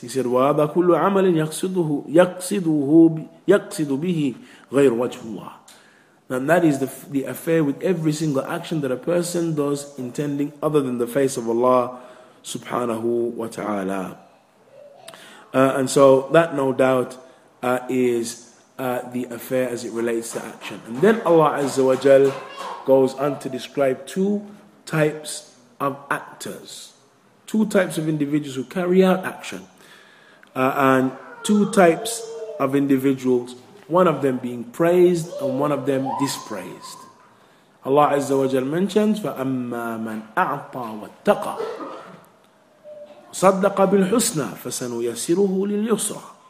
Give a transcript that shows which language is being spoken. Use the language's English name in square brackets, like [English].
[English] He said, [Arabic] وَهَذَا كُلُّ عَمَلٍ يَقْصِدُ بِهِ غَيْرُ وَجْهُ اللَّهِ. [English] And that is the affair with every single action that a person does intending other than the face of Allah subhanahu wa ta'ala. And so that no doubt is the affair as it relates to action. And then Allah Azza wa Jal goes on to describe two types of actors, two types of individuals who carry out action, and two types of individuals, one of them being praised and one of them dispraised. Allah Azza wa Jal mentions [Arabic] فَأَمَّا مَنْ أَعْطَى وَاتَّقَى صَدَّقَ بِالْحُسْنَى فَسَنُيَسِّرُهُ لِلْيُسْرَى.